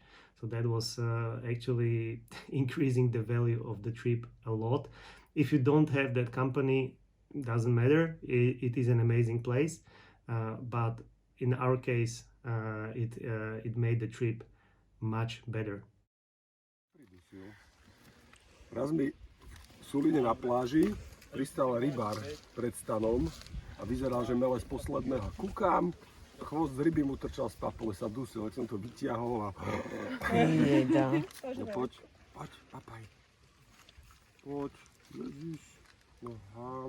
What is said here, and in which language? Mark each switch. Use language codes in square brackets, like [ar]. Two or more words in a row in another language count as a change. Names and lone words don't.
[en] So that was actually increasing the value of the trip a lot. If you don't have that company, doesn't matter, it is an amazing place, but in our case it made the trip much better. [sk] Raz mi v Suline na pláži pristal rybár pred stanom a vyzeral, že mele z posledného. Kúkam, chvost z ryby mu trčal z papule, sa dusil, tak som to vyťahol a... No poď, papaj. Poď, ježiš, no hám.